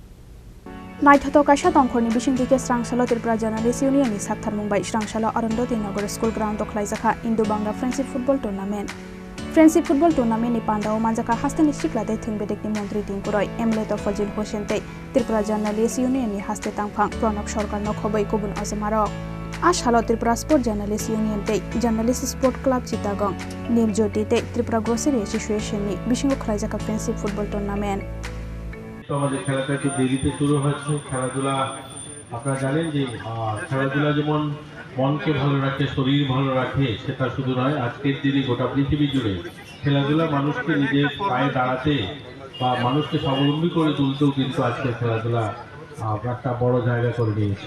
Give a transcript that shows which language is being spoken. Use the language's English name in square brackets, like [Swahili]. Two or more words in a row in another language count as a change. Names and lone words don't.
[Kok Borok] नाइथातो काइसा दंखरनि बिसिंथिके स्रांशाला त्रिपुरा [English] journalist unionni [Kok Borok] साक्थार मुंबाइ स्रांशाला अरुंधति नगर [English] school ground [Kok Borok] खलाइजाखा [English] Indo Bangla friendship football tournament friendship football tournament [Kok Borok] नि पांडाव मानजाखा हास्तेनि सिक्लाते थंबेदेखनि मंत्री तिंकुरय एमएलए तफजिल हुसैन ते त्रिपुरा [English] journalist unionni [Kok Borok] हास्ते तांफाक प्रणब सरकार नखबै गुबुन अजमार आशालो त्रिपुरा [English] sport journalist union [Kok Borok] ते [English] journalist sport club [Kok Borok] चितागं नेम ज्योति ते त्रिपुरा [English] grocery association [Kok Borok] नि बिसिंग खलाइजाखा [English] friendship football tournament [Bangla] तो আমাদের খেলাটা একটু দেরিতে শুরু হচ্ছে। খেলাধুলা আপনারা জানেন যে খেলাধুলা যেমন মনকে ভালো রাখে, শরীর ভালো রাখে, সেটা শুধু নয়, আজকের দিনে গোটা পৃথিবী জুড়ে খেলাধুলা মানুষকে নিজের পায়ে দাঁড়াতে বা মানুষকে স্বাবলম্বী করে তুলতেও কিন্তু আজকের খেলাধুলা একটা বড় জায়গা করে নিয়েছে।